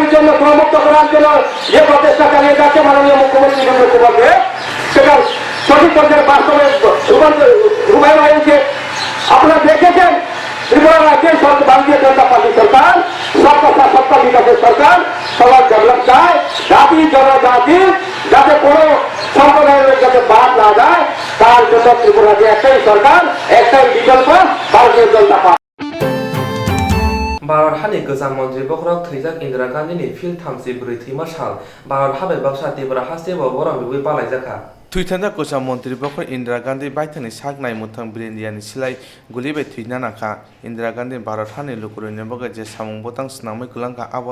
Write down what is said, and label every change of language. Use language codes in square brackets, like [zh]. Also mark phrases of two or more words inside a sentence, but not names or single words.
[bn] জন্য প্রমুক্ত করার জন্য যে প্রচেষ্টা চালিয়ে যাচ্ছে মাননীয় মুখ্যমন্ত্রী মুখ্যমন্ত্রী সেটা সঠিক পর্যায়ে বাস্তবে রূপায়ণ হয়েছে আপনারা দেখেছেন ত্রিপুরা রাজ্যের ভারতীয় জনতা পার্টি সরকার সবকা বিকাশের সরকার সবার ডেভেলপ চায় জাতি জনজাতি যাতে কোনো সম্প্রদায়ের যাতে বাদ না যায় তার জন্য ত্রিপুরা রাজ্যে একটাই সরকার একটাই বিকল্প ভারতীয় জনতা পার্টি [trp] भारत हानि गोजाम मन्त्रि बखरक थैजाक इन्दिरा गान्धीनि फिल्ड 34 थैमा साल भारत हाबाय बाक्सा त्रिपुरा हास्तेबो बरं बिबै पालायजाखा थुइथान्दा गोजाम मन्त्रि बखर इन्दिरा गान्धी बायथानि सागनाय मुथां ब्रिन्दियानि सिलाय गुलिबाय थुइना नाखा इन्दिरा गान्धी भारत हानि लुकुरनि बगे जे सामुं बोतां स्नामै गुलांका आबो